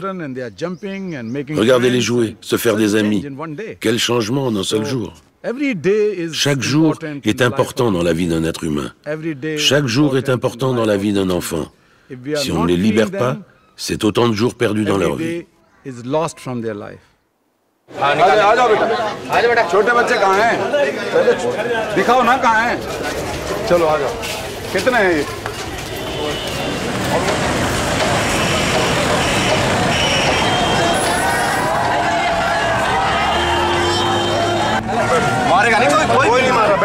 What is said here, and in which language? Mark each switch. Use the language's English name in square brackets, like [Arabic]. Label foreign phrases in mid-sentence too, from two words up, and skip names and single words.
[French] Regardez-les jouer, se faire des amis. Quel changement en un seul jour. Chaque jour est important dans la vie d'un être humain. Chaque jour est important dans la vie d'un enfant. Si on ne les libère pas, c'est autant de jours perdus dans leur vie. [Hindi] आ जाओ बेटा, छोटे बच्चे कहाँ हैं? पहले दिखाओ ना कहाँ हैं। चलो आ जाओ। कितने हैं ये? मारेगा नहीं कोई नहीं मार रहा।